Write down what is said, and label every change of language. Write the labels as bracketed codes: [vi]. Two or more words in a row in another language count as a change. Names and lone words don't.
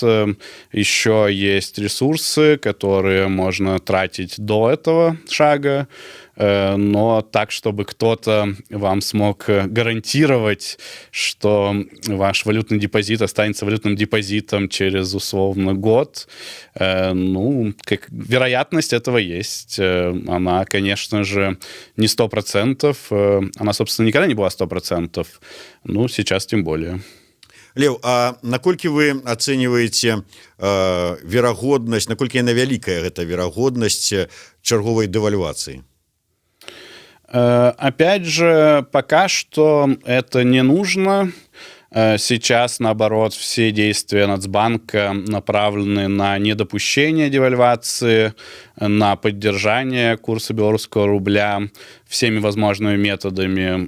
[ru] Еще есть ресурсы, которые можно тратить до этого шага, но так, чтобы кто-то вам смог гарантировать, что ваш валютный депозит останется валютным депозитом через условно год, ну, вероятность этого есть. Она, конечно же, не 100%. Она, собственно, никогда не была 100%. Ну, сейчас тем более. Лев, [be] а наколькі вы ацэньваеце верагоднасць, наколькі яна вялікая гэта верагоднасць чарговай дэвальвацыі? [ru] Опять же, пока что это не нужно. Сейчас, наоборот, все действия Нацбанка направлены на недопущение девальвации, на поддержание курса белорусского рубля всеми возможными методами.